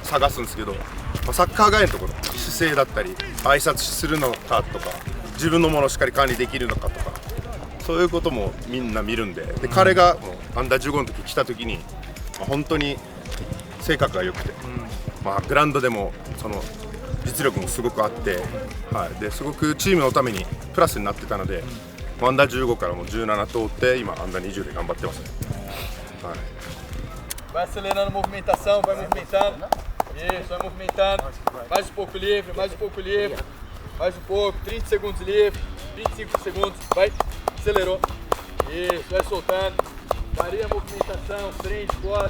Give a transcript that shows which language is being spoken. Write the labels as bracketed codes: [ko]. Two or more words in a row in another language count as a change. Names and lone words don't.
[ja] 探すんですけど、サッカー外のところ姿勢だったり挨拶するのかとか自分のものをしっかり管理できるのかとかそういうこともみんな見るんで、彼がもうアンダー15の時来た時に、本当に性格が良くて、グラウンドでもその実力もすごくあって、ですごくチームのためにプラスになってたので、アンダー15からも17通って今アンダー20で頑張ってますね。 [pt] Vai acelerando a movimentação, vai movimentando. Isso, vai movimentando. Mais um pouco livre, mais um pouco livre. Mais um pouco, 30 segundos livre, 25 segundos. Vai, acelerou. Isso, vai soltando. Varia a movimentação, frente, costas.